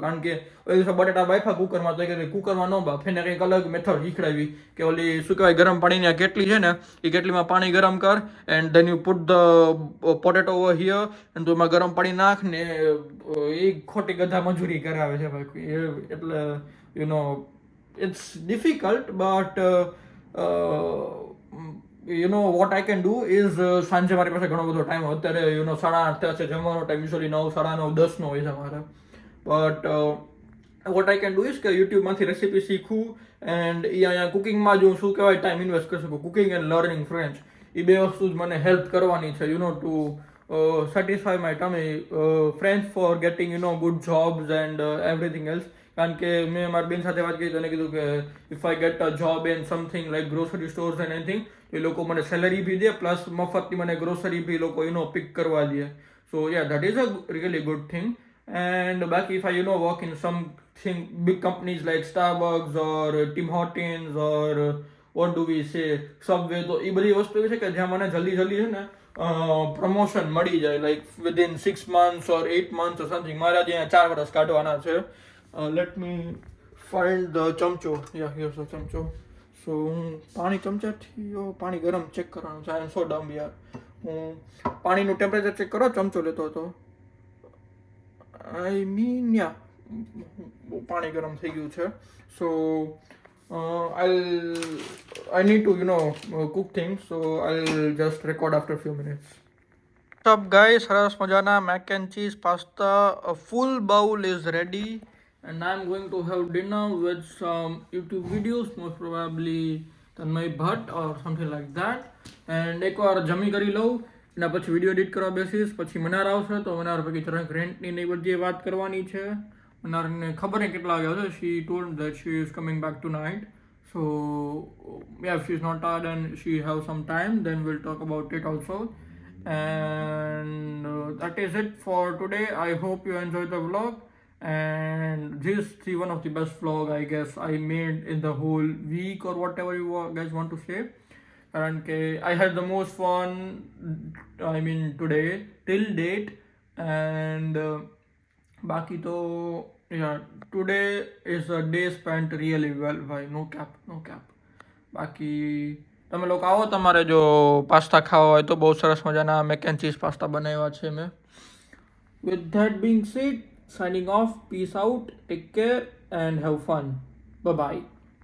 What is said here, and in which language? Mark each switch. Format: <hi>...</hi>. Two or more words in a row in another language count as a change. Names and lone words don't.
<gu>કારણ કે ઓલી બટાટા બાફા કુકરમાં તો કે કુકરમાં ન બાફ, એને કંઈક અલગ મેથડ શીખડાવી કે ઓલી શું કહેવાય ગરમ પાણીની કેટલી છે ને એ કેટલીમાં પાણી ગરમ કર</gu> <en>and then you put the potato over here and</en> <gu>તો એમાં ગરમ પાણી નાખ ને એ ખોટી ગધા મજૂરી કરાવે છે ભાઈ. એટલે</gu> <en>it's difficult but what I can do is</en> <gu>સાંજે મારી પાસે ઘણો બધો ટાઈમ અત્યારે 8:30 થયા છે, જમવાનો ટાઈમ યુઝ્યુઅલી 9, 9:30, 10 નો હોય છે મારે. બટ</gu> <en>what I can do is</en> <gu>કે યુટ્યુબમાંથી રેસીપી શીખું એન્ડ અહીંયા કુકિંગમાં જો શું કહેવાય ટાઈમ ઇન્વેસ્ટ કરી શકું.</gu> <en>cooking and learning French</en> <gu>એ બે વસ્તુ જ મને હેલ્પ કરવાની છે</gu> <en>ટુ satisfy my tummy French for getting good jobs and everything else.</en> <gu>કારણ કે મેં મારી બેન સાથે વાત કરી તો એને કીધું કે</gu> <en>if I get a job in something like grocery stores and anything</en> <gu>તો એ લોકો મને સેલરી બી દે પ્લસ મફતની મને ગ્રોસરી બી લોકો પિક કરવા દે.</gu> <en>so ya that is a really good thing. and બાકી if I work in something big companies like Starbucks or Tim Hortons or what do we say Subway,</en> <gu>તો એ બધી વસ્તુ એવી છે કે જ્યાં મને જલ્દી છે ને પ્રમોશન મળી જાય</gu> <en>like within 6 months or 8 months or something.</en> <gu>મારા ત્યાં 4 વર્ષ કાઢવાના છે.</gu> <en>Let me find the ચમચો. Yeah, here's the</en> <gu>ચમચો. So હું પાણી ગરમ ચેક કરવાનું છે.</gu> <en>I am so dumb યાર.</en> <gu>હું પાણીનું ટેમ્પરેચર ચેક કરો ચમચો લેતો હતો.</gu> <en>I mean yeah,</en> <gu>પાણી ગરમ થઈ ગયું છે.</gu> <en>So I need to cook things, so I'll just record after a few minutes. What's up guys,</en> <gu>સરસ મજાના</gu> <en>mac and cheese pasta, a full bowl is ready and I'm going to have dinner with some YouTube videos, most probably Tanmay Bhatt or something like that.</en> <gu>And એકવાર જમી કરી લઉં એના પછી વિડીયો એડિટ કરવા બેસીશ. પછી મનાર આવશે તો મનાર પછી જરાક રેન્ટની ને બધી વાત કરવાની છે. મનારને ખબર નહીં કેટલા વાગે આવશે.</gu> <en>She told that she is coming back tonight. So yeah, if she's not tired and she have some time, then we'll talk about it also. And that is it for today. I hope you enjoyed the vlog. And this is one of the best vlog I guess I made in the whole week or whatever you guys want to say. And I had the most fun, I mean today till date. And</en> <gu>બાકી તો</gu> <en>yeah, today is a day spent really well by no cap.</en> <gu>બાકી તમે લોકો આવો, તમારે જો પાસ્તા ખાવા હોય તો બહુ સરસ મજાના</gu> <en>mac and cheese pasta</en> <gu>બનાવ્યા છે મેં.</gu> <en>With that being said, signing off, peace out, take care and have fun. Bye bye.</en>